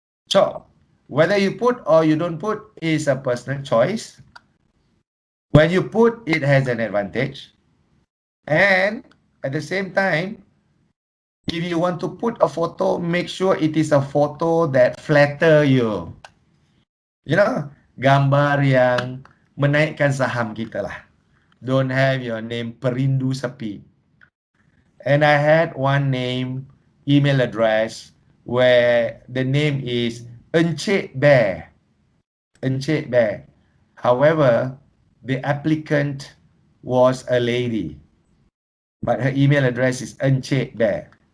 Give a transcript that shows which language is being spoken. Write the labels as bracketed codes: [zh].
[en] So whether you put or you don't put is a personal choice. When you put, it has an advantage. And at the same time, if you want to put a photo, make sure it is a photo that flatter you. [ms] Gambar yang menaikkan saham kita lah. [en] Don't have your name Perindu Sepi. And I had one name, email address, where the name is Encik Bear. Encik Bear. However, the applicant was a lady, but her email address is Encik Bear.